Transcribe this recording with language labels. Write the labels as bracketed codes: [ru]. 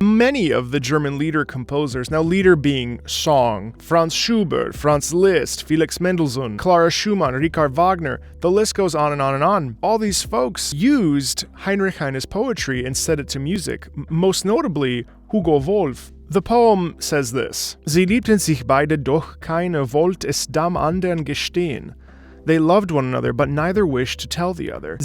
[en] Many of the German lieder composers, now lieder being song, Franz Schubert, Franz Liszt, Felix Mendelssohn, Clara Schumann, Richard Wagner, the list goes on and on and on. All these folks used Heinrich Heine's poetry and set it to music, most notably Hugo Wolf. The poem says this: [de] Sie liebten sich beide, doch keiner wollte es dem andern gestehen. [en] They loved one another, but neither wished to tell the other.